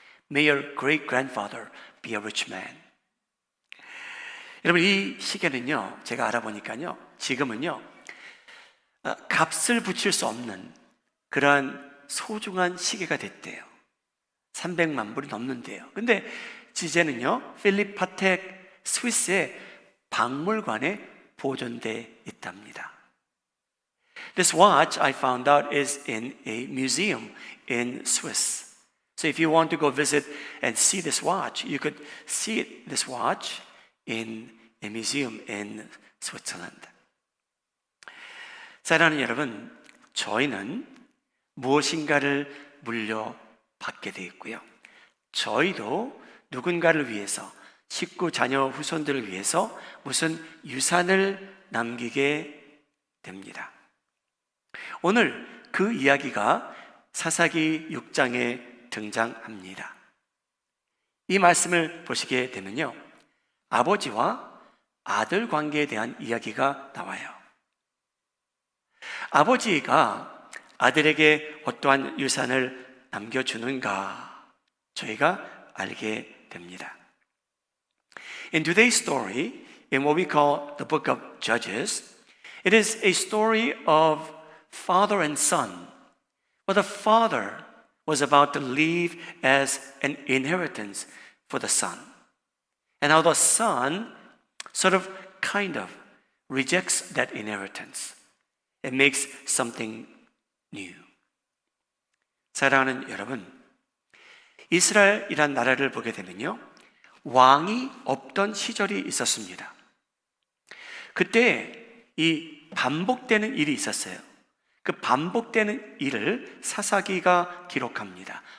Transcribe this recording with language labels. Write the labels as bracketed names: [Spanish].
[English] May your great-grandfather be a rich man. [Korean] 여러분, 이 시계는요, 제가 알아보니까요, 지금은요, 값을 붙일 수 없는 그러한 소중한 시계가 됐대요. 300만 불이 넘는데요. 근데 이제는요, 필립 파텍 스위스의 박물관에 보존돼 있답니다. [English] This watch, I found out, is in a museum in Swiss. So if you want to go visit and see this watch, you could see this watch in a museum in Switzerland. [Korean] 사랑하는 여러분, 저희는 무엇인가를 물려받게 되어 있고요. 저희도 누군가를 위해서, 식구, 자녀, 후손들을 위해서 무슨 유산을 남기게 됩니다. 오늘 그 이야기가 사사기 6장에 등장합니다. 이 말씀을 보시게 되면요, 아버지와 아들 관계에 대한 이야기가 나와요. 아버지가 아들에게 어떠한 유산을 남겨주는가 저희가 알게 됩니다. [English] In today's story, in what we call the book of Judges, it is a story of father and son But the father was about to leave as an inheritance for the son. And how the son sort of, kind of, rejects that inheritance and makes something new. [Korean] 사랑하는 여러분, 이스라엘이란 나라를 보게 되면요, 왕이 없던 시절이 있었습니다. 그때 이 반복되는 일이 있었어요. 그 반복되는 일을 사사기가 기록합니다.